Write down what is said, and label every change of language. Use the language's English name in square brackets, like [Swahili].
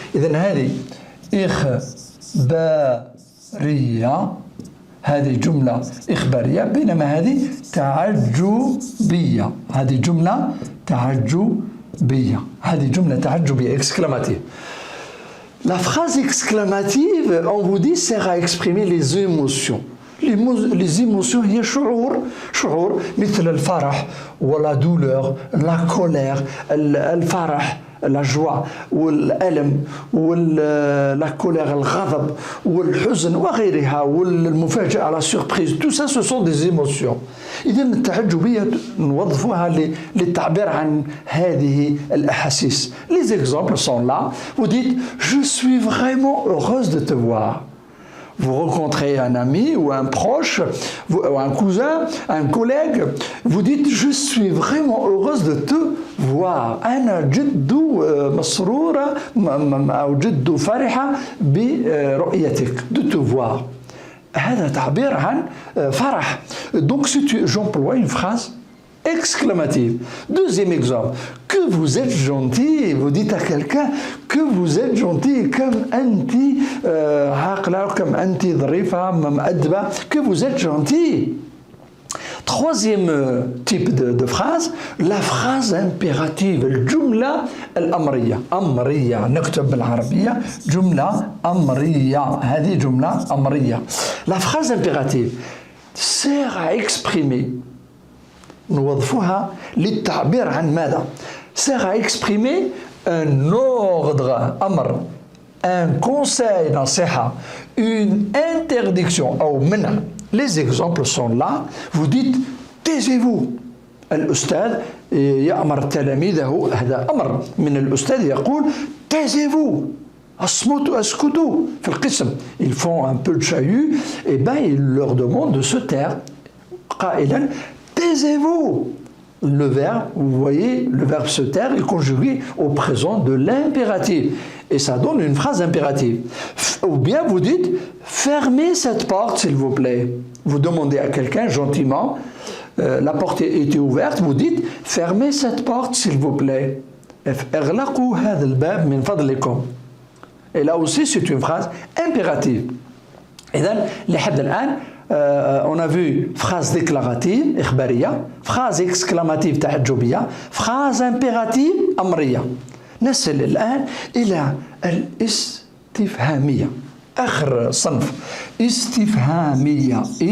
[Arabic] إذن هذه إخبارية، هذه جملة إخبارية، بينما هذه تعجبية. هذه جملة تعجبية. هذه جملة تعجبية exclamative. [French] La phrase exclamative, on vous dit, sert à exprimer les émotions. Les émotions [Arabic] هي شعور مثل الفرح ولا [French] douleur, la colère, [Arabic] الفرح, [French] la joie [Arabic] والألم [French] la colère, [Arabic] الغضب والحزن وغيرها والمفاجأة, [French] la surprise. Tout ça, ce sont des émotions. [Arabic] إذا التعجبية نوظفوها للتعبير عن هذه الأحاسيس. [French] Les exemples sont là. Vous dites, je suis vraiment heureuse de te voir. Vous rencontrez un ami ou un proche, ou un cousin, un collègue, vous dites « Je suis vraiment heureuse de te voir. [Arabic] أنا جد مسرورة أو جد فرحة برؤيتك. [French] De te voir. [Arabic] هذا تعبير عن فرح. [French] Donc j'emploie une phrase exclamative. Deuxième exemple, que vous êtes gentil. Vous dites à quelqu'un que vous êtes gentil, comme anti عاقلة, comme anti [Arabic] ظريفة, مؤدبة, [French] que vous êtes gentil. Troisième type de phrase, la phrase impérative. [Arabic] الجملة الأمرية. أمرية نكتب بالعربية جملة أمرية. هذه جملة أمرية. [French] La phrase impérative sert à exprimer. [Arabic] نوظفوها للتعبير عن ماذا؟ [French] sert à exprimer un ordre أمر, un conseil نصيحة, une interdiction [Arabic] أو منع. [French] Les exemples sont là. Vous dites taisez-vous. [Arabic] الأستاذ يأمر تلاميذه، هذا أمر من الأستاذ يقول [French] taisez-vous. [Arabic] اسكتوا في القسم. [French] Ils font un peu de chahut et ben il leur demande de se taire. [Arabic] قائلا [French] taisez-vous. Le verbe, vous voyez, le verbe se taire est conjugué au présent de l'impératif. Et ça donne une phrase impérative. Ou bien vous dites, fermez cette porte s'il vous plaît. Vous demandez à quelqu'un gentiment, la porte était ouverte, vous dites, fermez cette porte s'il vous plaît. [Arabic] اغلقوا هذا الباب من فضلكم. [French] Et là aussi c'est une phrase impérative. [Arabic] إذن لحد الآن [French] on a vu phrase déclarative إخبارية, phrase exclamative تعجبية, phrase impérative أمرية. [Arabic] نصل الآن إلى الاستفهامية, آخر صنف استفهامية.